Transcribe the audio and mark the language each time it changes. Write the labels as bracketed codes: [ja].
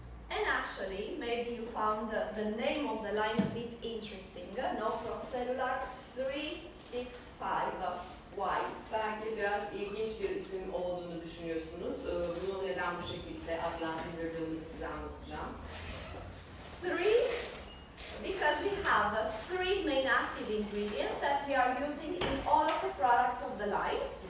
[en] And actually, maybe you found the name of the line a bit interesting, no? Procellular 365. Why? [tr] Belki biraz ilginç bir isim olduğunu düşünüyorsunuz. Bunu neden bu şekilde adlandırdığımızı size anlatacağım. [en] Because we have three main active ingredients that we are using in all of the products of the line.